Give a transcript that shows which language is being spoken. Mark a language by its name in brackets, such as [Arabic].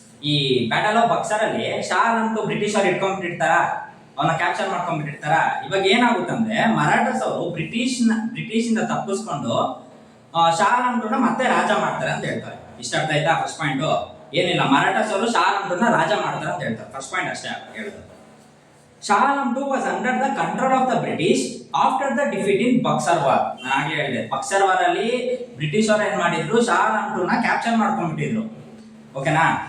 [Kannada] ಈ battle of Buxar ಅಲ್ಲಿ Shah Alam II British ಅವ್ರು ಇಟ್ಕೊಂಡ್ಬಿಟ್ಟಿರ್ತಾರ, ಅವನ್ನ ಕ್ಯಾಪ್ಚರ್ ಮಾಡ್ಕೊಂಡ್ಬಿಟ್ಟಿರ್ತಾರ. ಇವಾಗ ಏನಾಗುತ್ತಂದ್ರೆ ಮರಾಠಸ್ ಅವರು ಬ್ರಿಟಿಷ್ ಇಂದ ತಪ್ಪಿಸ್ಕೊಂಡು ಶಾ ಆಲಂ II ಮತ್ತೆ ರಾಜ ಮಾಡ್ತಾರೆ ಅಂತ ಹೇಳ್ತಾರೆ. ಇಷ್ಟ ಅರ್ಥ ಆಯ್ತಾ? ಫಸ್ಟ್ ಪಾಯಿಂಟ್ ಏನಿಲ್ಲ, ಮರಾಠಸ್ ಅವರು ಶಾ ಆಲಂ II ರಾಜ ಮಾಡ್ತಾರೆ ಅಂತ ಹೇಳ್ತಾರೆ. ಫಸ್ಟ್ ಪಾಯಿಂಟ್ ಅಷ್ಟೇ ಹೇಳೋದು. [English] Shah Alam II was under the control of the British after the defeat in Buxar War. [Kannada] ನಾನು ಆಗಲೇ ಹೇಳಿದೆ, ಬಕ್ಸರ್ ವಾರ್ ಅಲ್ಲಿ ಬ್ರಿಟಿಷ್ ಅವರು ಏನ್ ಮಾಡಿದ್ರು, ಶಾ ಆಲಂ II ಕ್ಯಾಪ್ಚರ್ ಮಾಡ್ಕೊಂಡ್ಬಿಟ್ಟಿದ್ರು. ಓಕೆನಾ?